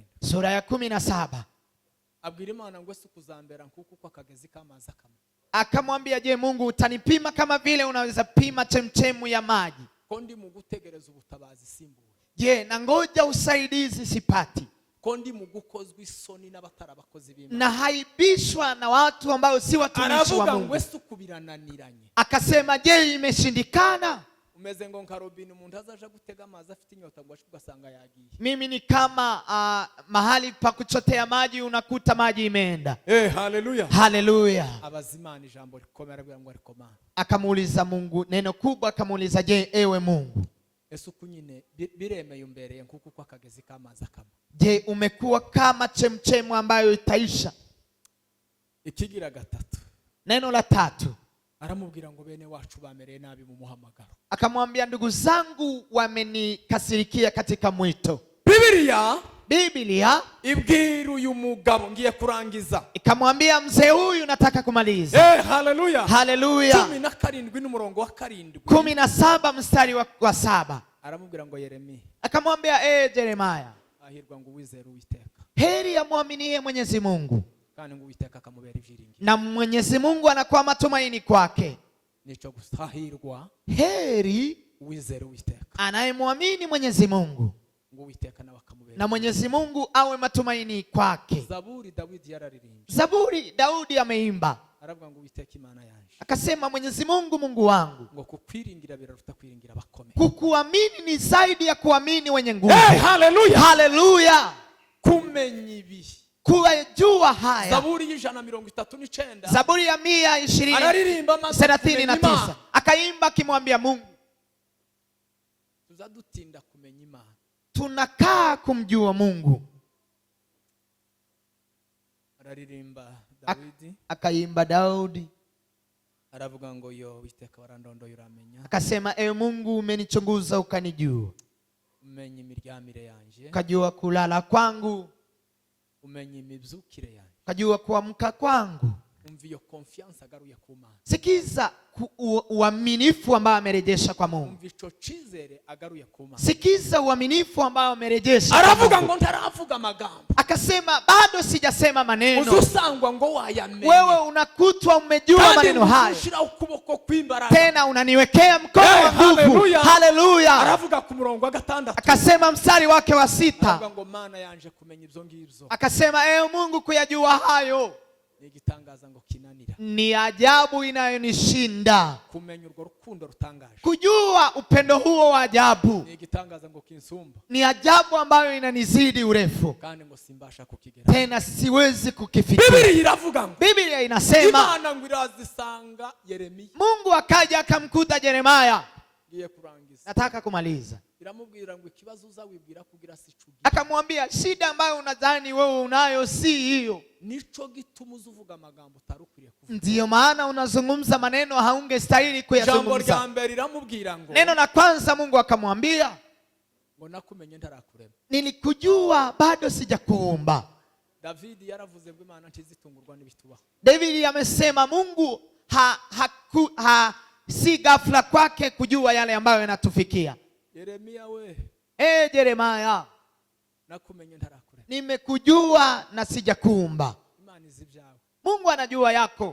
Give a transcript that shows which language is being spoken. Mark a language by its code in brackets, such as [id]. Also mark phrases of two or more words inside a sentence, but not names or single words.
[sw] sura ya 17, [rn] abwira Imana ngo se kuzambera nkuko kwa kagezi kamaza kama. [sw] Akamwambia, je, Mungu utanipima kama vile unaweza pima chemchemu ya maji? [rn] Kondi mu gutegereza ubutabazi simbuwe. [sw] Je, na ngoja usaidizi sipati? [rn] Kondi mu gukozwe isoni n'abatarabakozi b'Imana. [sw] Na haibishwa na watu ambao si watumishi wa Mungu. [rn] Aravuga ngo se kubirananiranye. [sw] Akasema, je, imeshindikana? [rn] Umeze ngo nka robine umuntu azaje gutega amazi afite inyota ngo ugasanga yagiye. [sw] Mimi ni kama mahali pa kuchotea maji unakuta maji imeenda. Hallelujah. Hallelujah. [rn] Abazimana ijambo rikomera bwa ngo rikomana. [sw] Akamuuliza Mungu neno kubwa, akamuuliza, je, ewe Mungu, [rn] Yesu kunyine biremeye umbereye nkuko kwa kagezi kamaza kama. [sw] Je, umekuwa kama chemchemu ambayo itaisha? [rn] Ikigira gatatu. [sw] Neno la tatu, [rn] aramubwira ngo bene wacu bamereye nabi mu muhamagaro. [sw] Akamwambia, ndugu zangu wamenikasirikia katika mwito. [rn] Biblia ibwira uyu mugabo, ngiye kurangiza, [sw] ikamwambia mzee huyu, nataka kumaliza. Hallelujah. Hallelujah. [rn] 17 n'umurongo wa 7. [sw] 17 mstari wa 7. [rn] Aramubwira ngo Yeremia. [sw] Akamwambia, Yeremia, [rn] ahirwa ngo wizere Uwiteka. [sw] Heri amwaminie Mwenyezi Mungu, [rn] kandi ngo Uwiteka akamubera ivyiringiro. [sw] na Mwenyezi Mungu anakuwa matumaini kwake. [rn] Nicho gustahirwa. [sw] Heri [rn] wizere Uwiteka, [sw] anayemwamini Mwenyezi Mungu, [rn] ngo Uwiteka nawe akamubera, [sw] na Mwenyezi Mungu awe matumaini kwake. [rn] Zaburi Daudi yararirimbye. [sw] Zaburi Daudi ameimba, [rn] aravuga ngo Uwiteka Imana yanje, [sw] akasema, Mwenyezi Mungu, Mungu wangu, [rn] ngo kukwiringira biraruta kwiringira bakomeye. [sw] Kukuamini ni zaidi ya kuamini wenye nguvu. Hallelujah. Hallelujah. [rn] Kumenya ibi, [sw] kujua haya. Zaburi 139. Zaburi ya 139 akaimba akimwambia Mungu, [rn] tuzadutinda kumenya Imana, [sw] tunakaa kumjua Mungu. [rn] Araririmba Daudi, [sw] akaimba Daudi, [rn] aravuga ngo yo Uwiteka warandondoye uramenya, [sw] akasema, ewe Mungu umenichunguza ukanijua, [rn] umenya imiryamire yanje, [sw] ukajua kulala kwangu, [rn] umenya imibyukire yanje, [sw] ukajua kuamka kwangu. [rn] Umviyo confiance agaruye ku Mana. [sw] Sikiza uaminifu ambao amerejesha kwa Mungu. [rn] Umvicho chizere agaruye ku Mana. [sw] Sikiza uaminifu ambao amerejesha. [rn] Aravuga ngo ntaravuga amagambo, [sw] akasema, bado sijasema maneno. [rn] Uzusangwa ngo wayamenye, [sw] wewe unakutwa umejua maneno hayo, tena unaniwekea mkono wa nguvu. Hallelujah. [rn] Aravuga ku murongo wa 6, [sw] akasema mstari wake wa 6, [rn] aravuga ngo Mana yanje kumenya ibyo ngibyo, [sw] akasema, ewe Mungu kuyajua hayo [rn] nigitangaza ngo kinanira, [sw] ni ajabu inayonishinda. [rn] kumenya urwo rukundo rutangaje, [sw] kujua upendo huo wa ajabu, [rn] nigitangaza ngo kinsumba, [sw] ni ajabu ambayo inanizidi urefu, [rn] kandi ngo simbasha kukigera, [sw] tena siwezi kukifikia. [rn] Biblia iravuga ngo, [sw] Biblia inasema, [rn] Imana ngo irazisanga Yeremia, [sw] Mungu akaja akamkuta Yeremia. [rn] Ngiye kurangiza, [sw] nataka kumaliza. [rn] iramubwira ngo ikibazo uzawibwira kugira sicugira, [sw] akamwambia, shida ambayo unadhani wewe unayo si hiyo, [rn] nico gituma uzuvuga amagambo utarukwiriye kuvuga. [sw] Ndiyo maana unazungumza maneno haungestahili kuyazungumza. [rn] Jambo rya mbere iramubwira ngo, [sw] neno la kwanza Mungu akamwambia, [rn] ngo nakumenye ntarakurema, [sw] nilikujua bado sijakuumba. [rn] David yaravuze ngo Imana ntizitungurwa n'ibitubaho. [sw] David amesema Mungu si ghafla kwake kujua yale ambayo yanatufikia. [rn] Yeremia we, [sw] Yeremia, [rn] nakumenye ntarakurema, [sw] nimekujua na sijakuumba. [rn] Imana nzi ibyawe. [sw] Mungu anajua yako.